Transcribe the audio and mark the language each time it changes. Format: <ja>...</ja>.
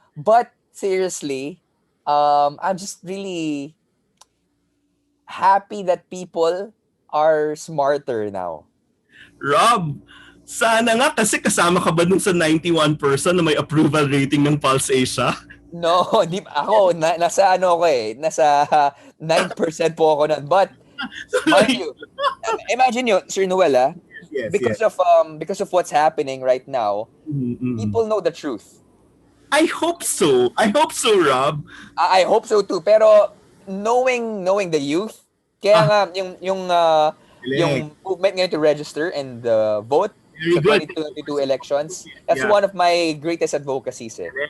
<en>But, seriously, I'm just really happy that people are smarter now.</en> <tl>Rob, sana nga kasi kasama ka ba dun sa 91% na may approval rating ng Pulse Asia? No, di ako nasa ano ko nasa 9% po ako nun.</tl> <en>But mind you, imagine you, Sir Noel, because of what's happening right now, people know the truth. I hope so, Rob. I hope so too. Pero knowing the youth,</en> <tl>kaya nga yung</tl> <en>movement ngayon to register and vote sa 2022 elections, that's one of my greatest advocacies.</en>